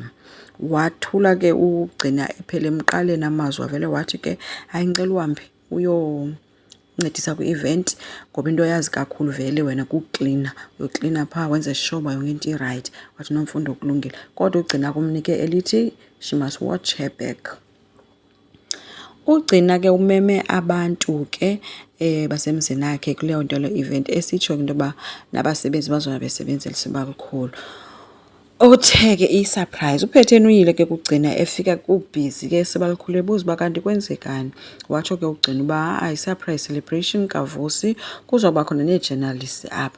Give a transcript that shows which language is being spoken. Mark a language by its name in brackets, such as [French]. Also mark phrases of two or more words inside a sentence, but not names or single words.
[Zulu] Wathula ke ugcina ephele emqaleni amazwi wavele wathi ke hayi ngicela uhambe uyoncedisa kwi-event ngoba into yazi kakhulu vele wena kuklina uyoklina phaa wenze sure uba yonke into i-right. Wathi Nomfundo kulungile kodwa ugcina kumnike elithi [English] she must watch her back. [Zulu] Ugcina ke umeme abantu ke basemzini akhe kuleyo nto le event esitsho into yoba nabasebenzi bazona besebenzela sibakukhulu. Uthe ke i-surprise uphetheni uyile ke kugcina efika kubhizi ke sebalikhulu ebuza uba kanti kwenzekani. Watsho ke ugcina uba i- [English] surprise celebration [Zulu] kaVusi kuzoba khona nee-journalists apha.